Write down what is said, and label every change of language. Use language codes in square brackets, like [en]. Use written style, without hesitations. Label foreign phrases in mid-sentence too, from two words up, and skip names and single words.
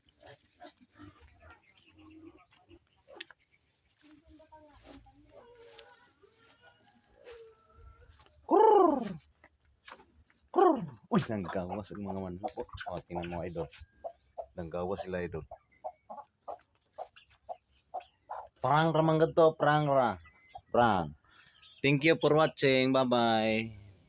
[ceb] Uy, nanggawas ang mga manok. [tl] O, tingnan mo, [ceb] idol. Nanggawas sila, idol. Prang ramang to, prang ra. Prang. [en] Thank you for watching. Bye-bye.